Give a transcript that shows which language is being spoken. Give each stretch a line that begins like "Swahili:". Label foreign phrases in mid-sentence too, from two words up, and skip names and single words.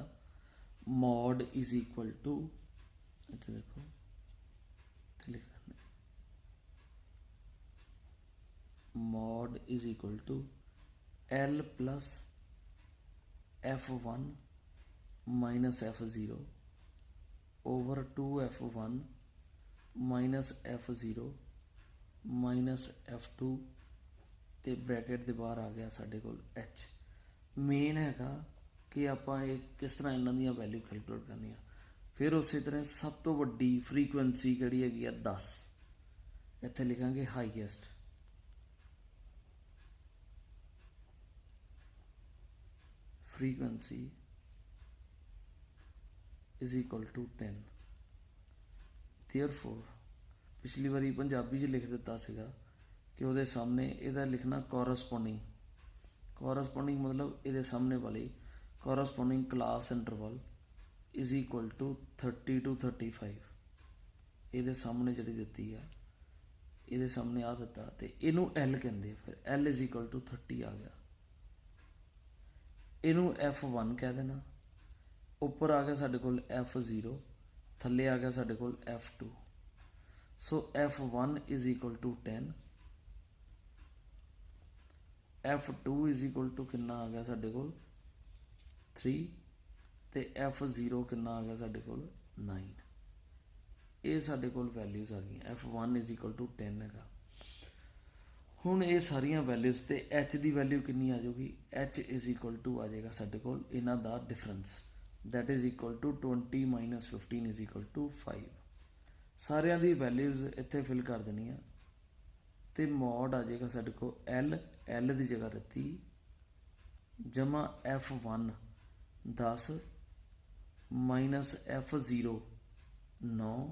English: mode is equal to,
Punjabi: ਇੱਥੇ ਦੇਖੋ ਇੱਥੇ ਲਿਖ ਲੈਂਦੇ,
English: mode is equal to L plus F1 minus F0 over 2F1 minus F0 minus F2
Punjabi: ਤੇ ਬ੍ਰੈਕਟ ਦੇ ਬਾਹਰ ਆ ਗਿਆ ਸਾਡੇ ਕੋਲ H। ਮੇਨ ਹੈਗਾ ਕਿ ਆਪਾਂ ਇਹ ਕਿਸ ਤਰ੍ਹਾਂ ਇਹਨਾਂ ਦੀਆਂ
English: value calculate
Punjabi: ਕਰਨੀਆਂ। ਫਿਰ ਉਸੇ ਤਰ੍ਹਾਂ ਸਭ ਤੋਂ ਵੱਡੀ ਫਰੀਕੁਐਂਸੀ ਕਿਹੜੀ ਹੈਗੀ ਆ 10, ਇੱਥੇ ਲਿਖਾਂਗੇ ਹਾਈਐਸਟ।
English: frequency is equal to 10।
Punjabi: therefore ਪਿਛਲੀ ਵਾਰੀ ਪੰਜਾਬੀ 'ਚ ਲਿਖ ਦਿੱਤਾ ਸੀਗਾ ਕਿ ਉਹਦੇ ਸਾਹਮਣੇ ਇਹਦਾ ਲਿਖਣਾ ਕੋਰਸਪੋਂਡਿੰਗ, ਕੋਰਸਪੋਂਡਿੰਗ ਮਤਲਬ ਇਹਦੇ ਸਾਹਮਣੇ ਵਾਲੀ
English: corresponding class interval is equal to 30 to 35.
Punjabi: ਇਹਦੇ ਸਾਹਮਣੇ ਜਿਹੜੀ ਦਿੱਤੀ ਆ, ਇਹਦੇ ਸਾਹਮਣੇ ਆ ਦਿੱਤਾ ਤੇ ਇਹਨੂੰ L ਕਹਿੰਦੇ। ਫਿਰ
English: L is equal to 30
Punjabi: ਆ ਗਿਆ, ਇਹਨੂੰ F1 ਕਹਿ ਦੇਣਾ। ਉੱਪਰ ਆ ਗਿਆ ਸਾਡੇ ਕੋਲ F0, ਥੱਲੇ ਆ ਗਿਆ ਸਾਡੇ ਕੋਲ F2। ਸੋ
English: F1 is equal to 10, F2 is equal to
Punjabi: ਕਿੰਨਾ ਆ ਗਿਆ ਸਾਡੇ ਕੋਲ 3 ਤੇ F0 ਕਿੰਨਾ ਆ ਗਿਆ ਸਾਡੇ ਕੋਲ 9। ਇਹ ਸਾਡੇ ਕੋਲ ਵੈਲਿਊਜ਼ ਆ ਗਈਆਂ।
English: F1 is equal to 10
Punjabi: ਹੈਗਾ। ਹੁਣ ਇਹ ਸਾਰੀਆਂ ਵੈਲਿਊਜ਼ ਤੇ H ਦੀ ਵੈਲਿਊ ਕਿੰਨੀ ਆ ਜਾਊਗੀ,
English: H is equal to
Punjabi: ਆ ਜਾਏਗਾ ਸਾਡੇ ਕੋਲ ਇਹਨਾਂ ਦਾ ਡਿਫਰੈਂਸ,
English: that is equal to 20 minus 15 is equal to 5।
Punjabi: ਸਾਰਿਆਂ ਦੀ ਵੈਲਿਊਜ਼ ਇੱਥੇ ਫਿਲ ਕਰ ਦੇਣੀਆਂ ਤੇ ਮੋਡ ਆ ਜਾਏਗਾ ਸਾਡੇ ਕੋਲ L ਦੀ ਜਗ੍ਹਾ ਦਿੱਤੀ ਜਮਾ F1 10 ਮਾਈਨਸ F0 9